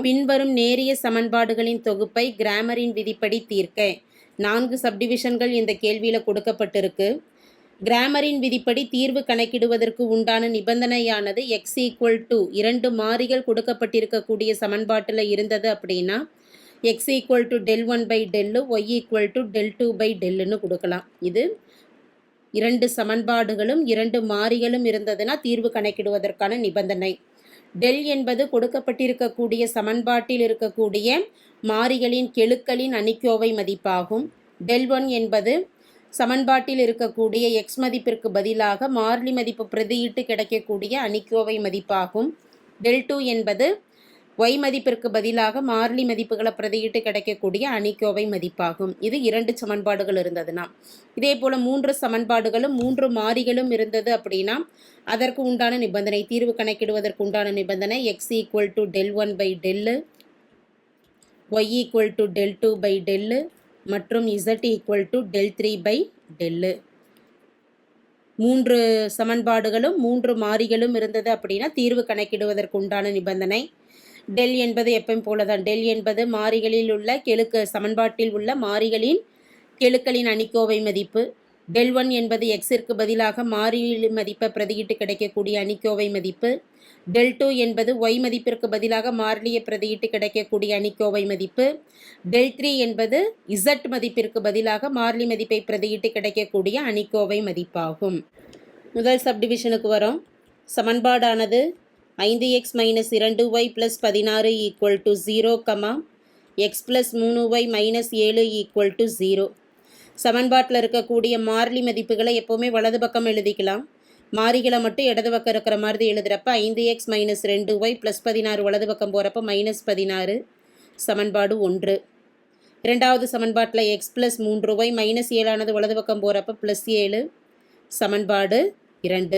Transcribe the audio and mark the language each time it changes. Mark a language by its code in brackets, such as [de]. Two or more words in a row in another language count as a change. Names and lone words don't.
[ta] பின்வரும் நேரிய சமன்பாடுகளின் தொகுப்பை கிராமரின் விதிப்படி தீர்க்க. 4 சப்டிவிஷன்கள் இந்த கேள்வியில் கொடுக்கப்பட்டிருக்கு. கிராமரின் விதிப்படி தீர்வு கணக்கிடுவதற்கு உண்டான நிபந்தனையானது x = 2 மாறிகள் கொடுக்கப்பட்டிருக்கக்கூடிய சமன்பாட்டில் இருந்தது அப்படின்னா x = del1/del y = del2/delன்னு கொடுக்கலாம். இது 2 சமன்பாடுகளும் 2 மாறிகளும் இருந்ததுன்னா தீர்வு கணக்கிடுவதற்கான நிபந்தனை. டெல் என்பது கொடுக்கப்பட்டிருக்கக்கூடிய சமன்பாட்டில் இருக்கக்கூடிய மாறிகளின் கெழுக்களின் அணிக்கோவை மதிப்பாகும். del1 என்பது சமன்பாட்டில் இருக்கக்கூடிய x மதிப்பிற்கு பதிலாக மாறிலி மதிப்பு பிரதியிட்டு கிடைக்கக்கூடிய அணிக்கோவை மதிப்பாகும். del2 என்பது y மதிப்பிற்கு பதிலாக மாறிலி மதிப்புகளை பிரதியிட்டு கிடைக்கக்கூடிய அணிக்கோவை மதிப்பாகும். இது 2 சமன்பாடுகள் இருந்ததுன்னா. இதே போல் 3 சமன்பாடுகளும் 3 மாறிகளும் இருந்தது அப்படின்னா அதற்கு உண்டான நிபந்தனை, தீர்வு கணக்கிடுவதற்கு உண்டான நிபந்தனை x = del1/del, y = del2/del மற்றும் z = del3/del. 3 சமன்பாடுகளும் 3 மாறிகளும் இருந்தது அப்படின்னா தீர்வு கணக்கிடுவதற்கு உண்டான நிபந்தனை. டெல் என்பது எப்பவும் போலதான். டெல் என்பது மாறிகளில் உள்ள சமன்பாட்டில் உள்ள மாறிகளின் கெழுக்களின் அணிக்கோவை மதிப்பு. del1 என்பது எக்ஸிற்கு பதிலாக மாறிலி மதிப்பை பிரதியிட்டு கிடைக்கக்கூடிய அணிக்கோவை மதிப்பு. del2 என்பது y மதிப்பிற்கு பதிலாக மாறிலியை பிரதியிட்டு கிடைக்கக்கூடிய அணிக்கோவை மதிப்பு. del3 என்பது z மதிப்பிற்கு பதிலாக மாறிலி மதிப்பை பிரதியிட்டு கிடைக்கக்கூடிய அணிக்கோவை மதிப்பாகும். முதல் சப்டிவிஷனுக்கு வரோம். சமன்பாடானது 5x - 2y + 16 = 0, x + 3y - 7 = 0. சமன்பாட்டில் இருக்கக்கூடிய மாறிலி மதிப்புகளை எப்போவுமே வலது பக்கம் எழுதிக்கலாம். மாறிகளை மட்டும் இடது பக்கம் இருக்கிற மாதிரி எழுதுகிறப்ப 5x - 2y + 16 வலது பக்கம் போகிறப்ப -16 சமன்பாடு 1. இரண்டாவது சமன்பாட்டில் x + 3y - 7 வலது பக்கம் போகிறப்ப +7 சமன்பாடு 2.